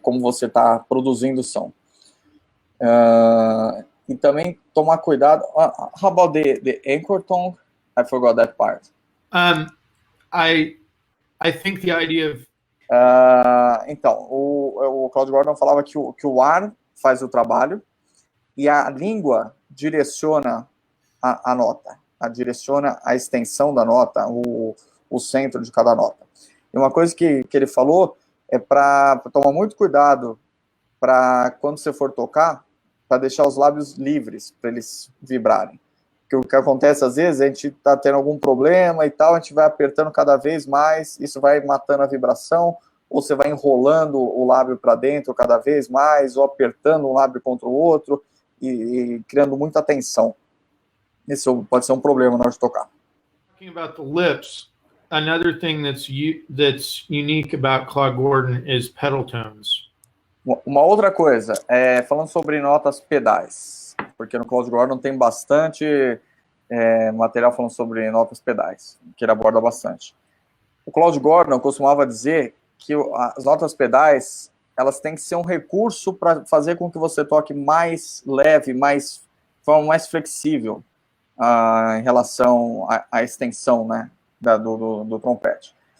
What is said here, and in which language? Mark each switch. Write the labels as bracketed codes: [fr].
[pt] Como você está produzindo som. E também tomar cuidado. [en] How about the anchor tongue? I forgot that part. I think the idea of... [pt] Então, o Claude Gordon falava que o ar faz o trabalho e a língua direciona a nota. Direciona a extensão da nota, o centro de cada nota. E uma coisa que ele falou é para tomar muito cuidado para quando você for tocar, para deixar os lábios livres, para eles vibrarem. Porque o que acontece às vezes, a gente está tendo algum problema e tal, a gente vai apertando cada vez mais, isso vai matando a vibração, ou você vai enrolando o lábio para dentro cada vez mais, ou apertando um lábio contra o outro, e criando muita tensão. Isso pode ser um problema na hora de tocar. [en] Talking about the lips, another thing that's unique about Claude Gordon is pedal tones. [pt] Uma outra coisa, falando sobre notas pedais, porque no Claude Gordon tem bastante material falando sobre notas pedais, que ele aborda bastante. O Claude Gordon costumava dizer que as notas pedais, elas têm que ser um recurso para fazer com que você toque mais leve, de forma mais flexível, em relação à extensão, né, do trompete.